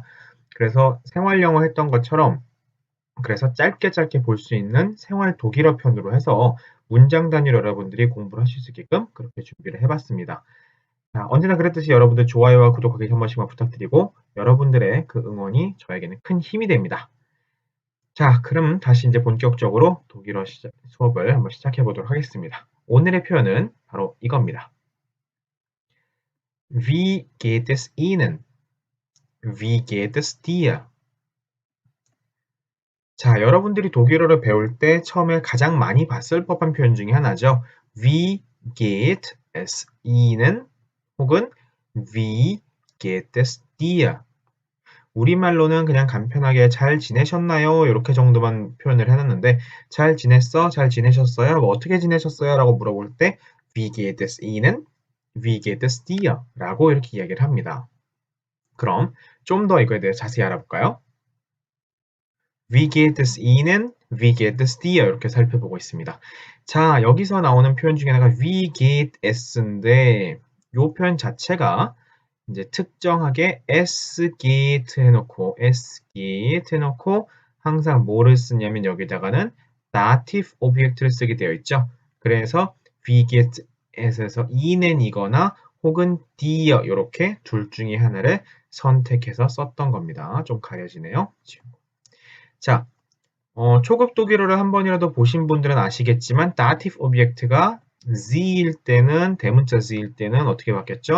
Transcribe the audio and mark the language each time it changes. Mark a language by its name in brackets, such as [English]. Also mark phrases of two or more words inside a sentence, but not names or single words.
[Korean] 그래서 생활 영어 했던 것처럼 그래서 짧게 짧게 볼 수 있는 생활 독일어 편으로 해서 문장 단위로 여러분들이 공부를 하실 수 있게끔 그렇게 준비를 해봤습니다. 자, 언제나 그랬듯이 여러분들 좋아요와 구독하기 한 번씩만 부탁드리고 여러분들의 그 응원이 저에게는 큰 힘이 됩니다. 자, 그럼 다시 이제 본격적으로 독일어 수업을 한번 시작해 보도록 하겠습니다. 오늘의 표현은 바로 이겁니다. [German] Wie geht es Ihnen? Wie geht es dir? [Korean] 자, 여러분들이 독일어를 배울 때 처음에 가장 많이 봤을 법한 표현 중에 하나죠. [German] Wie geht es Ihnen? 혹은 Wie geht es dir? [Korean] 우리말로는 그냥 간편하게 잘 지내셨나요? 이렇게 정도만 표현을 해놨는데 잘 지냈어? 잘 지내셨어요? 뭐 어떻게 지내셨어요? 라고 물어볼 때 [German] Wie geht es Ihnen? Wie geht es dir? [Korean] 라고 이렇게 이야기를 합니다. 그럼 좀 더 이거에 대해 자세히 알아볼까요? [German] Wie geht es Ihnen? Wie geht es dir? [Korean] 이렇게 살펴보고 있습니다. 자, 여기서 나오는 표현 중에 하나가 [German] Wie geht es [Korean] 인데 이 표현 자체가 이제 특정하게 [German] es geht [Korean] 해놓고 항상 뭐를 쓰냐면 여기다가는 dative 오브젝트를 쓰게 되어 있죠. 그래서 [German] Wie geht es [Korean] 에서 Ihnen 이거나 혹은 dir 이렇게 둘 중에 하나를 선택해서 썼던 겁니다. 좀 가려지네요. 자, 초급 독일어를 한 번이라도 보신 분들은 아시겠지만 dative 오브젝트가 Z일 때는 대문자 Z일 때는 어떻게 바뀌었죠?